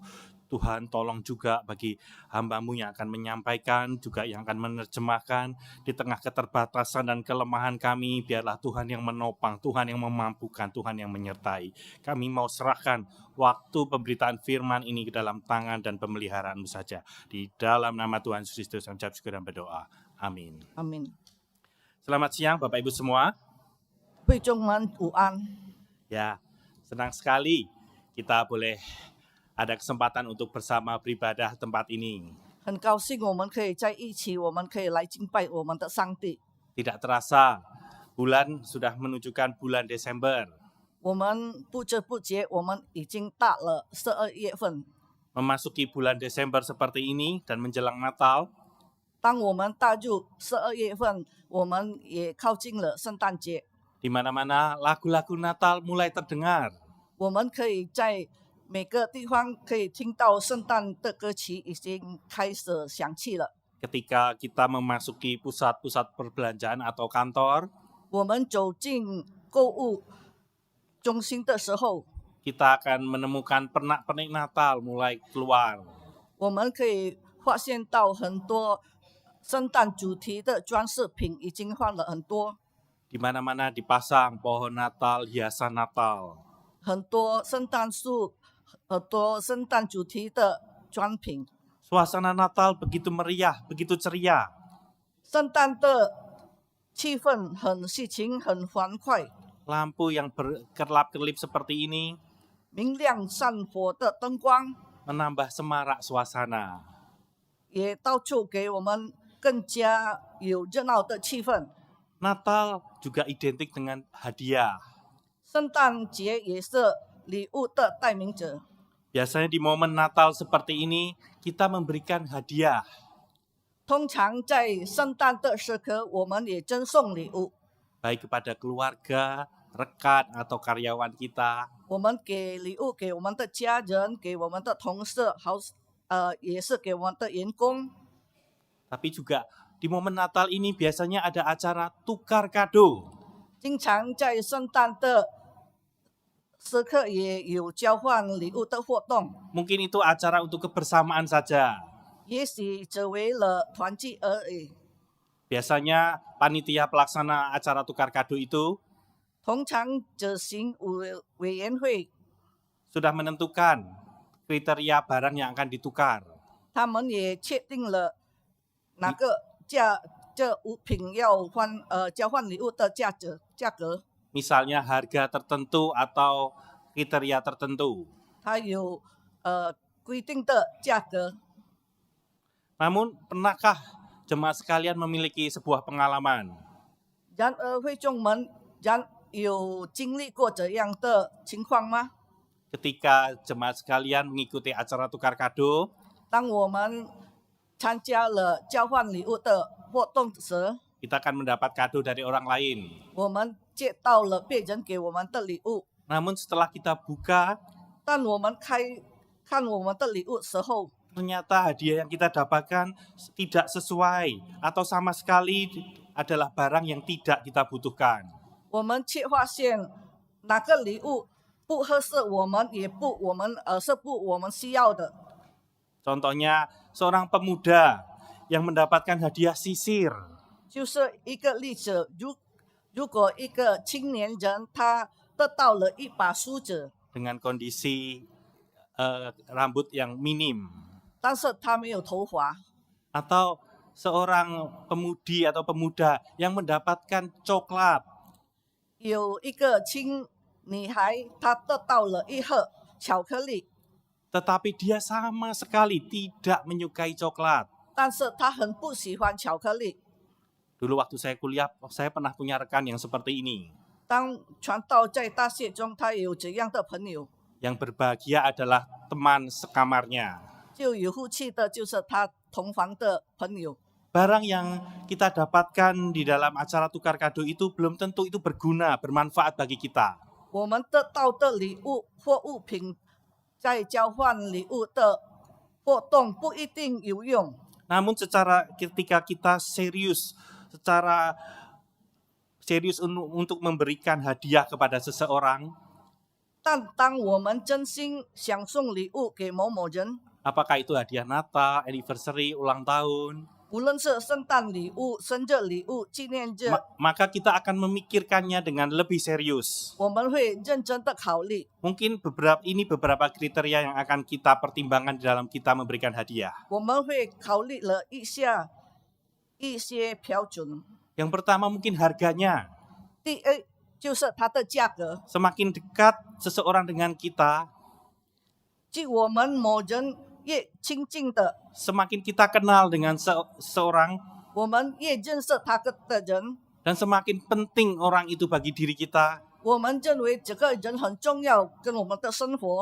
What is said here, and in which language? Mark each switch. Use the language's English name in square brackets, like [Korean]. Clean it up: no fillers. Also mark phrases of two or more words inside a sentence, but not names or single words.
[Indonesian] Tuhan, tolong juga bagi hamba-Mu yang akan menyampaikan, juga yang akan menerjemahkan, di tengah keterbatasan dan kelemahan kami, biarlah Tuhan yang menopang, Tuhan yang memampukan, Tuhan yang menyertai. Kami mau serahkan waktu pemberitaan firman ini ke dalam tangan dan pemeliharaan-Mu saja. Di dalam nama Tuhan Yesus Kristus, kami ucap syukur dan berdoa. Amin. Amin. Selamat siang Bapak Ibu semua. [Chinese] 弟兄们午安。 [Indonesian] Ya, senang sekali kita boleh ada kesempatan untuk bersama beribadah tempat ini. [Chinese] 很高兴我们可以在一起，我们可以来敬拜我们的上帝。 [Indonesian] Tidak terasa, bulan sudah menunjukkan bulan Desember. [Chinese] 我们不知不觉，我们已经到了12月份。 [Indonesian] Memasuki bulan Desember seperti ini dan menjelang Natal, [Chinese] 当我们踏入12月份，我们也靠近了圣诞节。 [Indonesian] di mana-mana lagu-lagu Natal mulai terdengar. [Chinese] 我们可以在每个地方可以听到圣诞的歌曲已经开始响起了。 [Indonesian] Ketika kita memasuki pusat-pusat perbelanjaan atau kantor, [Chinese] 我们走进购物中心的时候， [Indonesian] kita akan menemukan pernak-pernik Natal mulai keluar. [Chinese] 我们可以发现到很多圣诞主题的装饰品已经换了很多， [Indonesian] Di mana-mana dipasang pohon Natal, hiasan Natal. [Chinese] 很多圣诞树，很多圣诞主题的装品。 [Indonesian] Suasana Natal begitu meriah, begitu ceria. [Chinese] 圣诞的气氛很喜庆，很欢快。 [Indonesian] Lampu yang berkerlap-kerlip seperti ini [Chinese] 明亮闪火的灯光 [Indonesian] menambah semarak suasana. [Chinese] 也到处给我们更加有热闹的气氛。 [Indonesian] Natal juga identik dengan hadiah. [Chinese] 圣诞节也是礼物的代名者。 [Indonesian] Biasanya di momen Natal seperti ini, kita memberikan hadiah. [Chinese] 通常在圣诞的时刻，我们也赠送礼物。 [Indonesian] Baik kepada keluarga, rekan, atau karyawan kita. [Chinese] 我们给礼物给我们的家人，给我们的同事，也是给我们的员工。 [Indonesian] Tapi juga di momen Natal ini biasanya ada acara tukar kado. [Chinese] 经常在圣诞的时刻也有交换礼物的活动， [Indonesian] Mungkin itu acara untuk kebersamaan saja. [Chinese] 也许只为了团聚而已。 [Indonesian] Biasanya panitia pelaksana acara tukar kado itu [Chinese] 通常执行委员会， [Indonesian] sudah menentukan kriteria barang yang akan ditukar. [Chinese] 他们也确定了哪个这物品要交换礼物的价格。 [Indonesian] Misalnya harga tertentu atau kriteria tertentu. [Chinese] 它有规定的价格。 [Indonesian] Namun pernahkah jemaat sekalian memiliki sebuah pengalaman? [Chinese] 然而会众们有经历过这样的情况吗？ [Indonesian] Ketika jemaat sekalian mengikuti acara tukar kado, [Chinese] 当我们参加了交换礼物的活动时， [Indonesian] kita akan mendapat kado dari orang lain. [Chinese] 我们接到了别人给我们的礼物， [Indonesian] Namun setelah kita buka, [Chinese] 当我们看我们的礼物时候， [Indonesian] ternyata hadiah yang kita dapatkan tidak sesuai atau sama sekali adalah barang yang tidak kita butuhkan. [Chinese] 我们却发现哪个礼物不合适我们，是不我们需要的。 [Indonesian] Contohnya seorang pemuda yang mendapatkan hadiah sisir. [Chinese] 就是一个例子，如果一个青年人他得到了一把梳子， [Indonesian] dengan kondisi rambut yang minim. [Chinese] 但是他没有头发， [Indonesian] Atau seorang pemudi atau pemuda yang mendapatkan coklat. [Chinese] 有一个女孩，她得到了一盒巧克力， [Indonesian] Tetapi dia sama sekali tidak menyukai coklat. [Chinese] 但是他很不喜欢巧克力。 [Indonesian] Dulu waktu saya kuliah, saya pernah punya rekan yang seperti ini. [Chinese] 当传道在大学中，他有这样的朋友， [Indonesian] Yang berbahagia adalah teman sekamarnya. [Chinese] 就有福气的就是他同房的朋友。 [Indonesian] Barang yang kita dapatkan di dalam acara tukar kado itu belum tentu itu berguna, bermanfaat bagi kita. [Chinese] 我们得到的礼物或物品，在交换礼物的活动不一定有用。 [Indonesian] Namun ketika kita secara serius untuk memberikan hadiah kepada seseorang, [Chinese] 但当我们真心想送礼物给某某人， [Indonesian] apakah itu hadiah Natal, anniversary, ulang tahun, [Chinese] 无论是圣诞礼物、生日礼物、纪念日， [Indonesian] maka kita akan memikirkannya dengan lebih serius. [Chinese] 我们会认真的考虑。 [Indonesian] Mungkin beberapa kriteria yang akan kita pertimbangkan di dalam kita memberikan hadiah. [Chinese] 我们会考虑了一些标准。 [Indonesian] Yang pertama mungkin harganya. [Chinese] 第一就是它的价格， [Indonesian] Semakin dekat seseorang dengan kita, [Chinese] 距我们某人越亲近的， [Indonesian] semakin kita kenal dengan seseorang, [Chinese] 我们越认识他的人， [Indonesian] dan semakin penting orang itu bagi diri kita, [Chinese] 我们认为这个人很重要，跟我们的生活，